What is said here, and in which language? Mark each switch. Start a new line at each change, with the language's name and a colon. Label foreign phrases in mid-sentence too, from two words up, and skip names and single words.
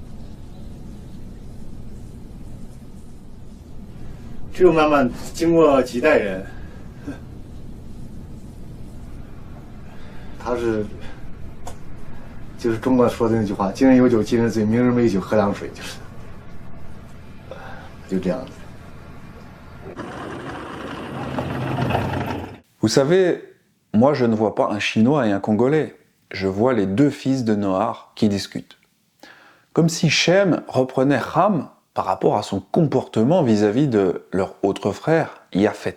Chinese: 只有慢慢经过几代人，他是就是中国说的那句话：“今日有酒今日醉，明日没酒喝凉水。” 就这样子。
French: Vous savez, moi je ne vois pas un Chinois et un Congolais. je vois les deux fils de Noach qui discutent. Comme si Shem reprenait Ham par rapport à son comportement vis-à-vis de leur autre frère, Japhet.